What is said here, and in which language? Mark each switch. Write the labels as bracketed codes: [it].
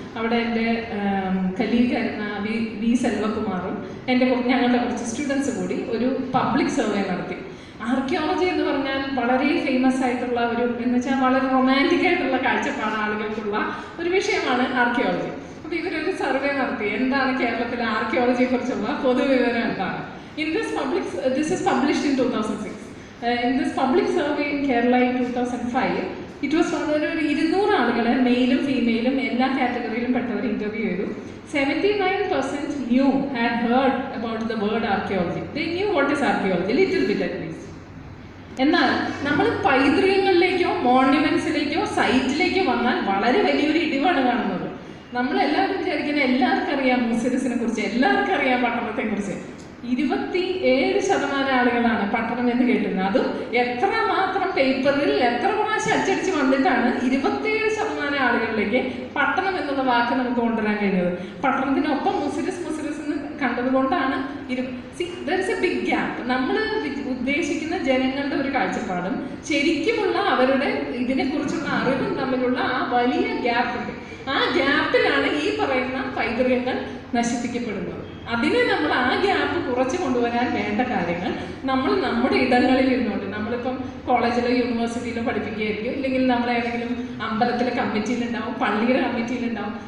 [ml] അവിടെ എൻ്റെ കലീഗായിരുന്ന വി സെൽവകുമാറും ഞങ്ങളുടെ കുറച്ച് സ്റ്റുഡൻസ് കൂടി ഒരു പബ്ലിക് സർവേ നടത്തി. ആർക്കിയോളജി എന്ന് പറഞ്ഞാൽ വളരെ ഫേമസ് ആയിട്ടുള്ള എന്ന് വെച്ചാൽ വളരെ റൊമാൻറ്റിക് ആയിട്ടുള്ള കാഴ്ചപ്പാട് ആളുകൾക്കുള്ള ഒരു വിഷയമാണ് ആർക്കിയോളജി. അപ്പോൾ ഇവരൊരു സർവേ നടത്തി, എന്താണ് കേരളത്തിലെ ആർക്കിയോളജിയെ കുറിച്ചുള്ള പൊതുവിവരം എന്താണ്. [en] This is published in 2006. In this public survey in Kerala in 2005, it was found that 200 [ml] ആളുകളെ മെയിലും ഫീമെയിലും എല്ലാ കാറ്റഗറിയിലും പെട്ടവർ ഇന്റർവ്യൂ ചെയ്തു. [en] 79% had heard about the word archaeology. They knew what is archaeology, little bit at least. [ml] എന്നാൽ നമ്മൾ പൈതൃകങ്ങളിലേക്കോ മോണ്യുമെന്റ്സിലേക്കോ സൈറ്റിലേക്കോ വന്നാൽ വളരെ വലിയൊരു ഇടിവാണ് കാണുന്നത്. നമ്മളെല്ലാവരും വിചാരിക്കുന്ന എല്ലാവർക്കും അറിയാം മുസിരിസിനെ കുറിച്ച്, എല്ലാവർക്കും അറിയാം പട്ടണത്തെ കുറിച്ച്. 27% ആളുകളാണ് പട്ടണം എന്ന് കേട്ടിരുന്നത്. അതും എത്രമാത്രം പേപ്പറിൽ എത്ര പ്രാവശ്യം അച്ചടിച്ച് വന്നിട്ടാണ് 27% ആളുകളിലേക്ക് പട്ടണം എന്നുള്ള വാക്ക് നമുക്ക് കൊണ്ടുവരാൻ കഴിഞ്ഞത്. പട്ടണത്തിനൊപ്പം മുസിരിസ് എന്ന് കണ്ടതുകൊണ്ടാണ് [en] there is a big gap. [ml] നമ്മൾ ഉദ്ദേശിക്കുന്ന ജനങ്ങളുടെ ഒരു കാഴ്ചപ്പാടും ശരിക്കുമുള്ള അവരുടെ ഇതിനെക്കുറിച്ചുള്ള അറിവും തമ്മിലുള്ള ആ വലിയ ഗ്യാപ്പ് ഉണ്ട്. ആ ഗ്യാപ്പിലാണ് ഈ പറയുന്ന പൈതൃകങ്ങൾ നശിപ്പിക്കപ്പെടുന്നത്. അതിനെ നമ്മൾ ആ ഗ്യാപ്പ് കുറച്ച് കൊണ്ടുവരാൻ വേണ്ട കാര്യങ്ങൾ നമ്മൾ നമ്മുടെ ഇടങ്ങളിൽ ഇരുന്നുകൊണ്ട്, നമ്മളിപ്പം കോളേജിലോ യൂണിവേഴ്സിറ്റിയിലോ പഠിപ്പിക്കുകയായിരിക്കും, ഇല്ലെങ്കിൽ നമ്മൾ ഏതെങ്കിലും അമ്പലത്തിലെ കമ്മിറ്റിയിലുണ്ടാവും, പള്ളിയുടെ കമ്മിറ്റിയിലുണ്ടാവും.